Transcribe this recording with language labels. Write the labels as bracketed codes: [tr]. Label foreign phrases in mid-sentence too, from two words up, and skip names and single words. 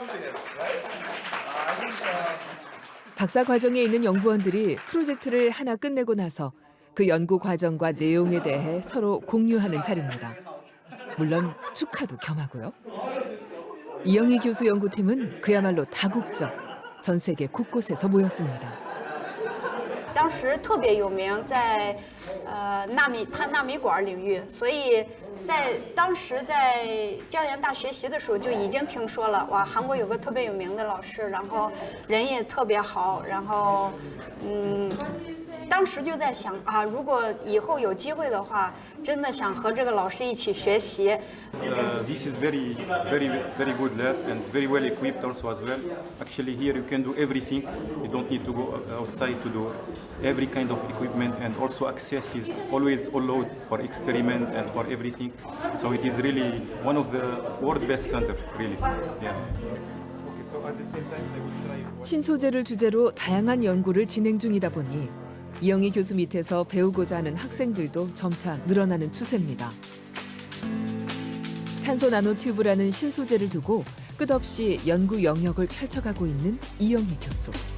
[ko] 박사 과정에 있는 연구원들이 프로젝트를 하나 끝내고 나서 그 연구 과정과 내용에 대해 서로 공유하는 자리입니다. 물론 축하도 겸하고요. 이영희 교수 연구팀은 그야말로 다국적, 전 세계 곳곳에서 모였습니다. [zh] 当时特别有名，在碳纳米管领域，所以在当时在江阳大学习的时候就已经听说了，哇，韩国有个特别有名的老师，然后人也特别好，然后当时就在想啊，如果以后有机会的话，真的想和这个老师一起学习。 [en] This is very good lab and very well equipped also as well. Actually, here you can do everything. You don't need to go outside to do every kind of equipment, and also access is always allowed for experiment and for everything. So it is really one of the world best center, really. Yeah. Okay, so at the same time, I will try. [ko] 신소재를 주제로 다양한 연구를 진행 중이다 보니 이영희 교수 밑에서 배우고자 하는 학생들도 점차 늘어나는 추세입니다. 탄소 나노튜브라는 신소재를 두고 끝없이 연구 영역을 펼쳐가고 있는 이영희 교수.